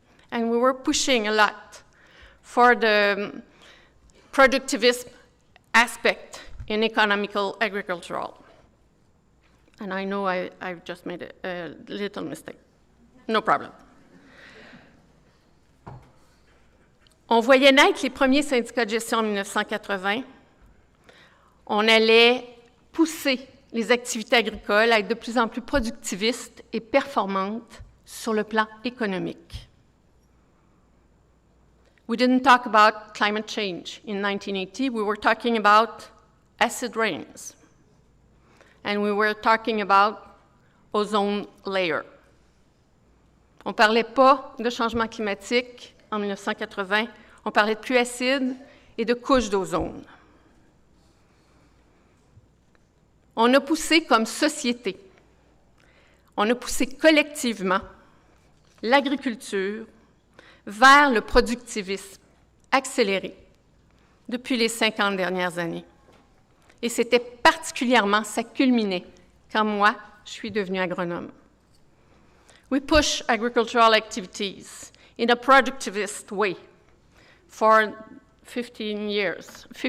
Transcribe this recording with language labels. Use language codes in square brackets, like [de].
[en] And we were pushing a lot for the productivist aspect in economical agricultural. And I know I've just made a little mistake. No problem. [fr] On voyait naître les premiers syndicats de gestion en 1980. On allait pousser les activités agricoles à être de plus en plus productivistes et performantes sur le plan économique. [en] We didn't talk about climate change in 1980. We were talking about acid rains. And we were talking about ozone layer. [fr] On ne parlait pas de changement climatique en 1980. On parlait de pluie acide et de couches d'ozone. On a poussé comme société, on a poussé collectivement l'agriculture vers le productivisme accéléré depuis les 50 dernières années. Et c'était particulièrement, ça culminait quand moi, je suis devenue agronome. [en] We push agricultural activities in a productivist way for 50 years.